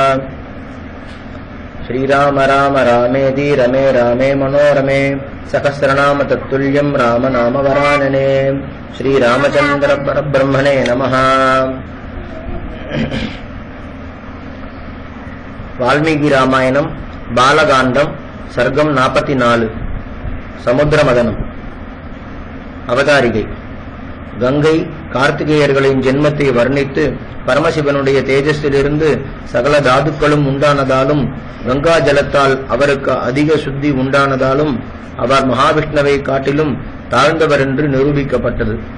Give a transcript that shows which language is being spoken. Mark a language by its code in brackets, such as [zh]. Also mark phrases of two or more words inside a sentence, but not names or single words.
[sa] श्रीराम राम रामेति रमे रामे मनोरमे सहस्रनाम तत्तुल्यं राम नाम वरानने। श्रीरामचंद्र परब्रह्मणे नमः। वाल्मीकि रामायणं बालकाण्डं सर्गं 44 समुद्रमदनं। [ta] அவதாரிகை கங்கை கார்த்திகேயர்களின் ஜென்மத்தை வர்ணித்து பரமசிவனுடைய தேஜஸிலிருந்து சகல தாதுக்களும் உண்டானதாலும் கங்கா ஜலத்தால் அவருக்கு அதிக சுத்தி உண்டானதாலும் அவர் மகாவிஷ்ணுவை காட்டிலும் தாழ்ந்தவர் என்று நிரூபிக்கப்பட்டது.